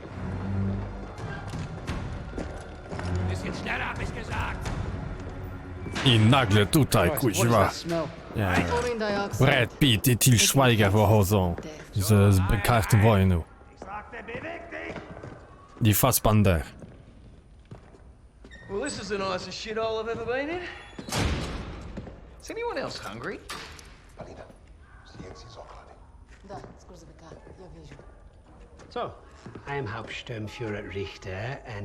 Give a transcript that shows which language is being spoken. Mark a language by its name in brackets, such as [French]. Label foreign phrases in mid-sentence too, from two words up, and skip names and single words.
[German] Bisschen schneller, hab ich gesagt. [Polish] I nagle tutaj, kuźwa. Nie. Brad Pitt i Til Schweiger wychodzą z karty wojny. I Fassbender. [English] Well, this is the nicest shit hole I've ever been in. Is anyone else hungry? So, I am Hauptsturmführer Richter, and...